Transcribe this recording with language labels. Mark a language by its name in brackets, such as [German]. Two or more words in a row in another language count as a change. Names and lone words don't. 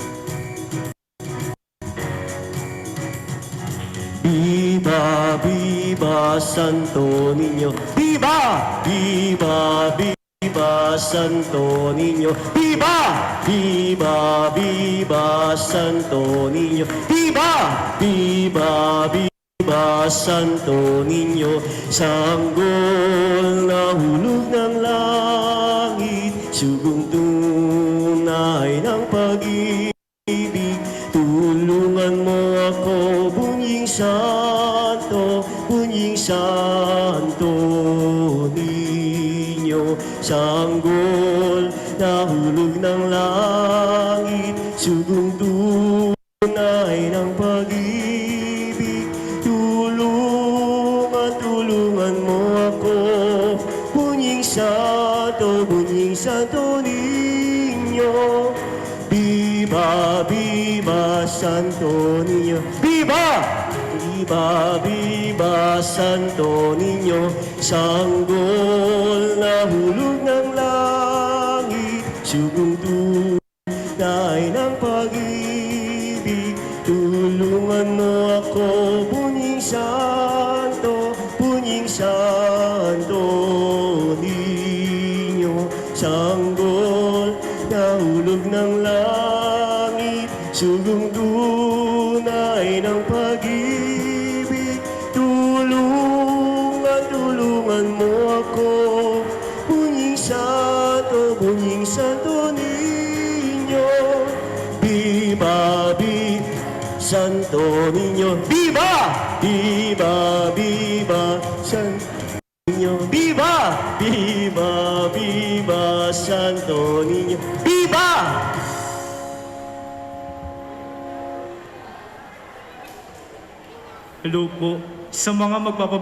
[Spanish] Viva, viva Viva Santo Niño. Viva! Viva! Viva Santo Niño. Viva! Viva! Viva Santo Niño. Viva! Viva! Viva Santo Niño. [Filipino] Sanggol na hulog ng langit, sugong tunay ng pag-ibig. Tulungan mo ako, Bunying Santo, Bunying Santo Niño. Sanggol na hulog ng langit, sugong tunay ng pag-ibig. Tulungan mo ako, Bunying Santo, Bunying Santo Niño. [Spanish] Viva, viva Santo Niño. Viva! Viva, viva Santo Niño. [Filipino] Sanggol na hulog ng langit, sugong tunay ng pag-ibig. Tulungan mo ako, Bunying Santo, Bunying Santo Niño. Sanggol na hulog ng langit, sugong tunay ng pag-ibig. Tulungan mo ako, Bunying Santo, Bunying Santo Niño. [Spanish] Viva, viva Santo Niño. Viva! Viva, viva Santo Niño. Viva! Viva, viva Santo Niño. Viva! [Filipino] Hello po sa mga